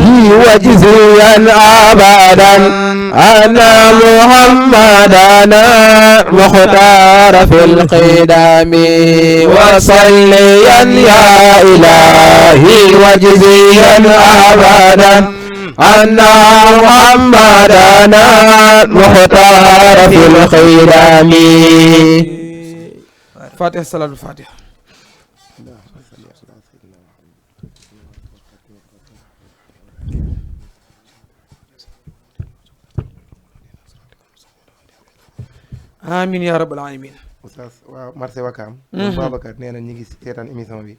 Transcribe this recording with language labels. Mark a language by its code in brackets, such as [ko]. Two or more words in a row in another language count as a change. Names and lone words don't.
[ar] وجزيا أبدا أنا محمدنا مختار في القدم وصليا يا إلهي وجزيا أبدا أن محمدنا مختار في القدم فاتحة صلاة الفاتحة. آمين يا رب العالمين. [wo] Oustaz waaw marché Wakaam. ñoom Babacar nee na ñu ngi seetaan émission bi.